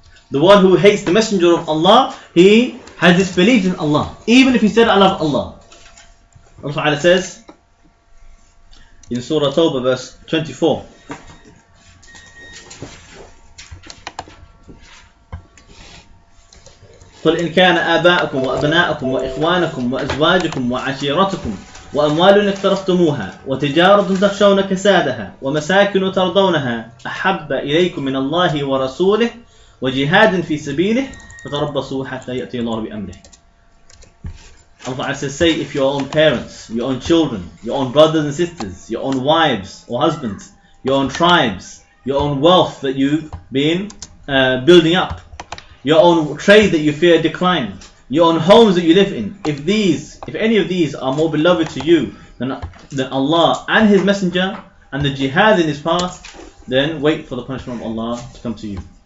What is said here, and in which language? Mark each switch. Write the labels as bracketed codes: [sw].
[en] The one who hates the Messenger of Allah, he has disbelieved in Allah, even if he said I love Allah. Allah Ta'ala says in Surah Tawbah verse 24, [ar] قل إن كان آباؤكم وأبناؤكم وإخوانكم وأزواجكم وعشيرتكم وأموال اقترفتموها وتجارة تخشون كسادها ومساكن ترضونها أحب إليكم من الله ورسوله وجهاد في سبيله فتربصوا حتى يأتي الله بأمره. [en] Allah says, say, if your own parents, your own children, your own brothers and sisters, your own wives or husbands, your own tribes, your own wealth that you've been building up, your own trade that you fear decline, your own homes that you live in, if any of these are more beloved to you than Allah and His Messenger and the jihad in His path, then wait for the punishment of Allah to come to you.